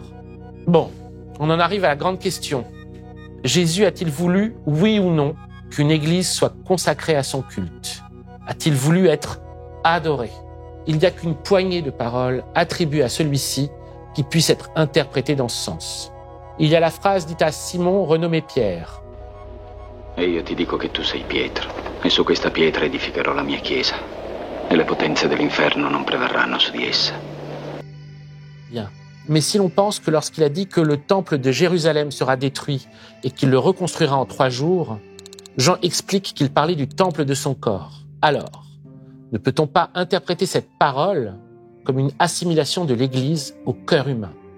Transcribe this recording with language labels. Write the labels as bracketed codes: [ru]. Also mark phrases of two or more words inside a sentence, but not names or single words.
[fr] Bon, on en arrive à la grande question. Jésus a-t-il voulu, oui ou non, qu'une église soit consacrée à son culte? A-t-il voulu être adoré? Il n'y a qu'une poignée de paroles attribuées à celui-ci qui puisse être interprétée dans ce sens. Il y a la phrase dite à Simon, renommé Pierre. [it] E io ti dico che tu sei Pietro, e su questa pietra edificherò la mia chiesa, e le potenze dell'inferno non prevarranno su di essa. [fr] Bien. Mais si l'on pense que lorsqu'il a dit que le temple de Jérusalem sera détruit et qu'il le reconstruira en 3 jours, Jean explique qu'il parlait du temple de son corps. Alors, ne peut-on pas interpréter cette parole comme une assimilation de l'Église au cœur humain?